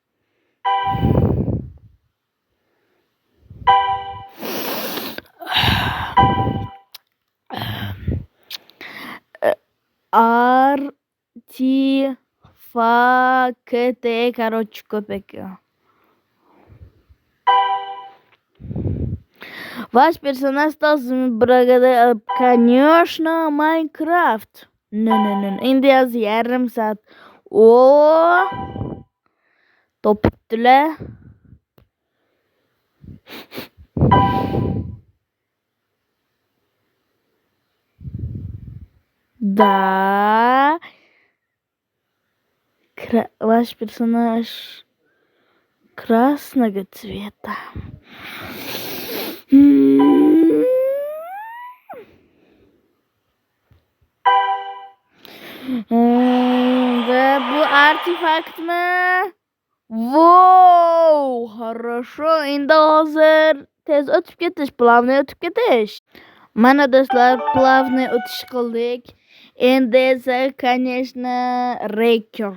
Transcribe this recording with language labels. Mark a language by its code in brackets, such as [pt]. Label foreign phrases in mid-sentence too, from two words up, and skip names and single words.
[uz] Artifakt, короче, ko'p ekan. [ru] Ваш персонаж стал благодаря, конечно, Майнкрафт. No. [uz] Endi yoz yarim soat. Topibdilar. [ru] Да. Ваш персонаж красного цвета. Да, [uz] bu Artifaktmi? [ru] Wow, хорошо. [uz] Endi hozir tez o'tib ketish, plavniy o'tib ketish. Mana do'stlar, plavniy o'tish qildik. Endi esa, конечно, Reker.